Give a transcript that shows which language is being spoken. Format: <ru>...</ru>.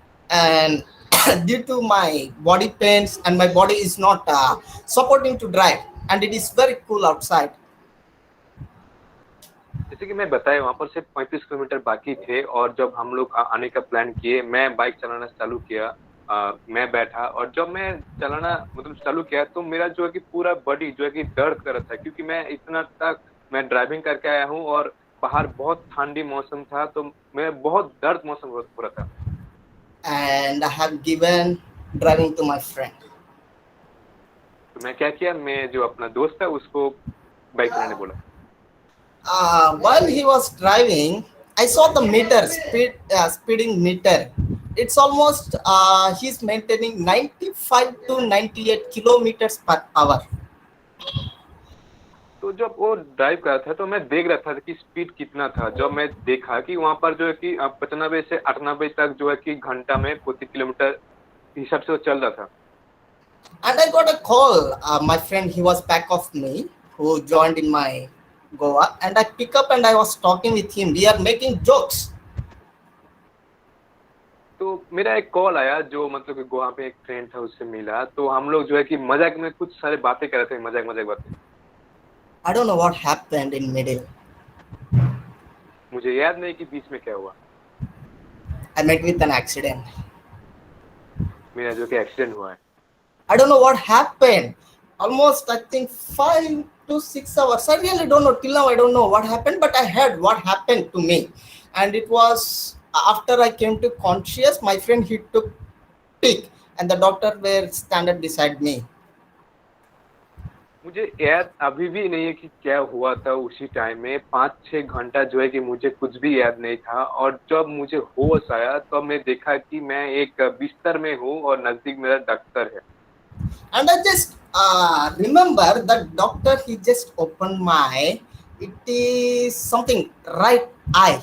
<en>And due to my body pains and my body is not supporting to drive, and it is very cool outside.</en> <hi>जैसे कि मैं बताया वहाँ पर सिर्फ 35 किलोमीटर बाकी थे और जब हम लोग आने का प्लान किए, मैं बाइक चलाना चालू किया। मैं बैठा और जब मैं चलाना मतलब चालू किया तो मेरा जो है कि पूरा बॉडी जो है कि दर्द कर रहा था, क्योंकि मैं इतना तक मैं ड्राइविंग करके आया हूँ और बाहर बहुत ठंडी मौसम था, तो मैं बहुत दर्द मौसम हो रहा था।</hi> <en>And I have given driving to my friend.</en> <hi>तो मैं क्या किया, मैं जो अपना दोस्त था उसको बाइक चलाने बोला।</hi> <en>While he was driving, I saw the meter speeding meter. It's almost he's maintaining 95 to 98 kilometers per hour.</en> <hi>तो जब वो ड्राइव कर रहा था तो मैं देख रहा था कि स्पीड कितना था। जब मैं देखा कि वहाँ पर जो है कि 95 से 98 तक जो है कि घंटा में प्रति किलोमीटर हिसाब से वो चल रहा था।</hi> <en>And I got a call. My friend, he was back of me, who joined in my Goa, and I pick up and I was talking with him. We are making jokes.</en> <hi>तो मेरा एक call आया, जो मतलब कि गोवा पे एक friend था उससे मिला, तो हम लोग जो है कि मजाक में कुछ सारे बातें कर रहे थे, मजाक बातें।</hi> <en>I don't know what happened in middle.</en> <hi>मुझे याद नहीं कि बीच में क्या हुआ।</hi> <en>I met with an accident.</en> <hi>मेरा जो कि एक्सीडेंट हुआ है।</hi> <en>I don't know what happened. Almost I think 5 to 6 hours. I really don't know. Till now I don't know what happened, but I heard what happened to me. And it was after I came to conscious, my friend, he took pic and the doctor were standing beside me.</en> <hi>मुझे याद अभी भी नहीं है कि क्या हुआ था उसी टाइम में। 5-6 घंटा जो है कि मुझे कुछ भी याद नहीं था, और जब मुझे होश आया तब मैं देखा कि मैं एक बिस्तर में हूँ और नजदीक मेरा डॉक्टर है।</hi> <en>And I just remember that doctor, he just opened my, it is something right eye.</en>